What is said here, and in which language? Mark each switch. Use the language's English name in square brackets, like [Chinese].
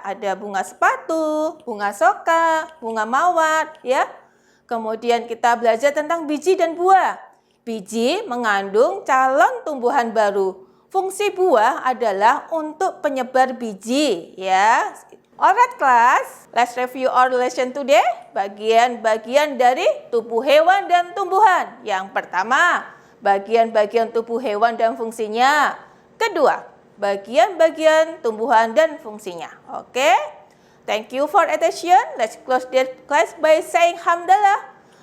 [Indonesian] Ada bunga sepatu, bunga soka, bunga mawar ya. Kemudian kita belajar tentang biji dan buah. Biji mengandung calon tumbuhan baru. Fungsi buah adalah untuk penyebar biji ya. [English] Alright class, let's review our lesson today. [Indonesian] Bagian-bagian dari tubuh hewan dan tumbuhan. Yang pertama, bagian-bagian tubuh hewan dan fungsinya. Kedua, bagian-bagian tumbuhan dan fungsinya. Oke? [English] Thank you for attention. Let's close this class by saying hamdalah.